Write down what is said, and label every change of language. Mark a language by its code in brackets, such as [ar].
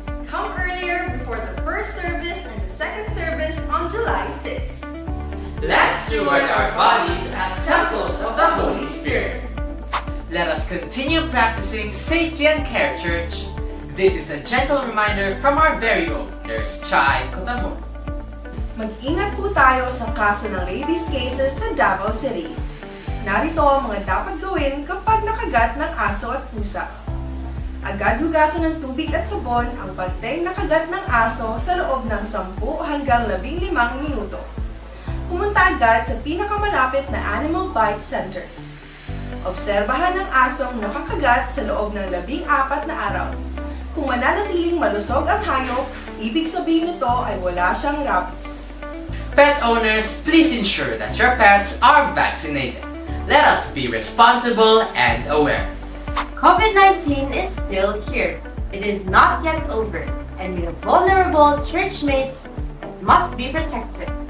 [en] Come earlier before the first service and the second service on July 6th. Let's steward our bodies as temples of the Holy Spirit. Let us continue practicing safety and care, Church. This is a gentle reminder from our very own Nurse Chai Cotamor. [tl] Mag-ingat po tayo sa kaso ng rabies cases sa Davao City. Narito ang mga dapat gawin kapag nakagat ng aso at pusa. Agad hugasan ng tubig at sabon ang pagteng nakagat ng aso sa loob ng 10 hanggang 15 minuto. Pumunta agad sa pinakamalapit na animal bite centers. Obserbahan ang asong nakakagat sa loob ng 14 na araw. Kung mananatiling malusog ang hayop, ibig sabihin nito ay wala siyang rabies. [en] Pet owners, please ensure that your pets are vaccinated. Let us be responsible and aware. COVID-19 is still here. It is not yet over, and we have vulnerable church mates that must be protected.